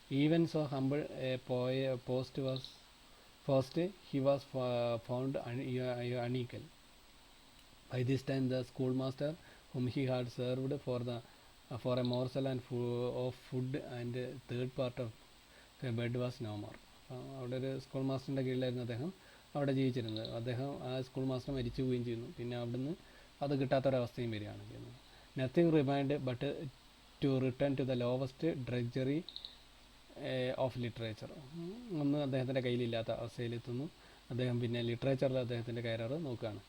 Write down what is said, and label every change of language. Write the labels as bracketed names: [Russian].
[English] Even so humble post was First, he was found unequal. By this time, the schoolmaster, whom he had served for a morsel of food and third part of a bed, was no more. [Malayalam] അവിടെ ഒരു school മാസ്റ്ററിൻ്റെ കീഴിലായിരുന്നു അദ്ദേഹം അവിടെ ജീവിച്ചിരുന്നത്. അദ്ദേഹം ആ school master മരിച്ചു പോവുകയും ചെയ്യുന്നു. പിന്നെ അവിടുന്ന് അത് കിട്ടാത്തൊരവസ്ഥയും വരികയാണ് ചെയ്യുന്നത്. [English] Nothing remained but to return to the lowest drudgery of literature. [Malayalam] ഒന്നും അദ്ദേഹത്തിൻ്റെ കയ്യിലില്ലാത്ത അവസ്ഥയിലെത്തുന്നു. അദ്ദേഹം പിന്നെ ലിറ്ററേച്ചറിൽ അദ്ദേഹത്തിൻ്റെ കരിയർ നോക്കുകയാണ്.